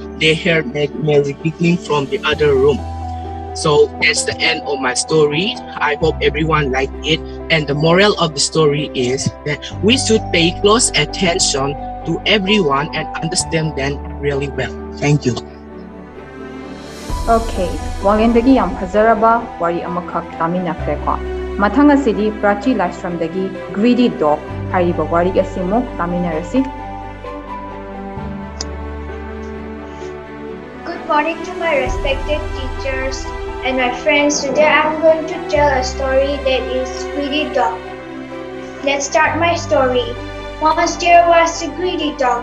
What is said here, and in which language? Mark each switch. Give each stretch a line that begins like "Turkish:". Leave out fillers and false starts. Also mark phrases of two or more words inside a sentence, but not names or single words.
English: They heard Mary giggling from the other room. So that's the end of my story. I hope everyone liked it. And the moral of the story is that we should pay close attention to everyone and understand them really well. Thank you.
Manipuri: Okay, Wangendagi yam fazaraba wari amakak taminakhreko. Mathang asidi Prachi Livestream-dagi Greedy Dog hariba wari asimo taminarasi.
English: Good morning to my respected teachers and my friends. Today I'm going to tell a story that is Greedy Dog. Let's start my story. Once there was a greedy dog.